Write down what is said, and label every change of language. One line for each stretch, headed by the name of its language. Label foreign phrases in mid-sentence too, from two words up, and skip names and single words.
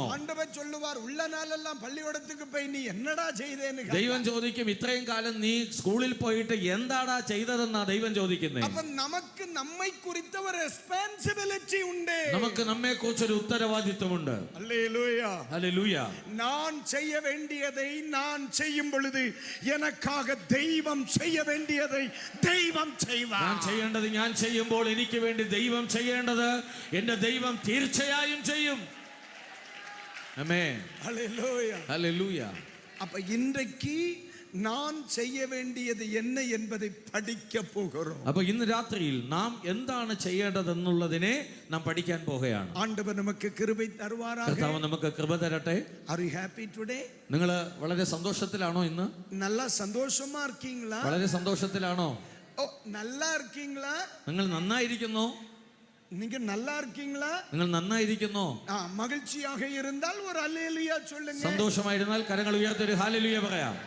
Tamil: ஆண்டவர் சொல்லுவார் உள்ள நாளெல்லாம் பள்ளியோடத்துக்கு போய் நீ என்னடா செய்தேன்னு.
Malayalam: ദൈവം ചോദിക്കും, ഇത്രയും കാലം നീ സ്കൂളിൽ പോയിട്ട് എന്താടാ ചെയ്തതെന്നാ ദൈവം ചോദിക്കുന്നത്. അപ്പൊ നമുക്ക് നമ്മെ കുറിച്ച ഒരു റെസ്പോൺസിബിലിറ്റി ഉണ്ട്. നമുക്ക് നമ്മെ കുറിച്ചൊരു ഉത്തരവാദിത്വമുണ്ട്. ഹല്ലേലൂയ, ഹല്ലേലൂയ.
Tamil: ഞാൻ செய்ய வேண்டியதை நான் செய்யும் பொழுது எனக்காக தெய்வம் செய்ய வேண்டியதை தெய்வம் செய்வார்.
Malayalam: ഞാൻ ചെയ്യേണ്ടത് ഞാൻ ചെയ്യുമ്പോൾ എനിക്ക് വേണ്ടി ദൈവം ചെയ്യേണ്ടത് എന്റെ ദൈവം തീർച്ചയായും ചെയ്യും. ആമേൻ. ഹല്ലേലൂയ, ഹല്ലേലൂയ.
Tamil: அப்ப இன்றைக்கு நான் செய்ய வேண்டியது என்ன என்பதை படிக்க போகிறோம்.
Malayalam: അപ്പോൾ ഇന്ന് രാത്രിയിൽ നാം എന്താണ് ചെയ്യേണ്ടതെന്നുള്ളതിനെ നാം പഠിക്കാൻ പോകുകയാണ്.
Tamil: ஆண்டவர் நமக்கு கிருபை தருவாராகட்டும்.
Malayalam: കർത്താവ് നമുക്ക് കൃപ തരട്ടെ.
English: Are you happy today?
Malayalam: നിങ്ങൾ വളരെ സന്തോഷത്തിലാണോ ഇന്ന്?
Tamil: நல்ல சந்தோஷமா இருக்கீங்களா?
Malayalam: വളരെ സന്തോഷത്തിലാണോ? ഓ,
Tamil: நல்லா இருக்கீங்களா?
Malayalam: നിങ്ങൾ നന്നായിരിക്കുന്നോ?
Tamil: നിങ്ങൾ நல்லா இருக்கீங்களா?
Malayalam: നിങ്ങൾ നന്നായിരിക്കുന്നോ?
Tamil: മகிழ்ச்சியாக இருந்தாൽ ஒரு ஹல்லேலூயா சொல்லுங்க.
Malayalam: സന്തോഷമായിരുന്നാൽ കരങ്ങൾ ഉയർത്തി ഒരു ഹല്ലേലൂയ പറയാം.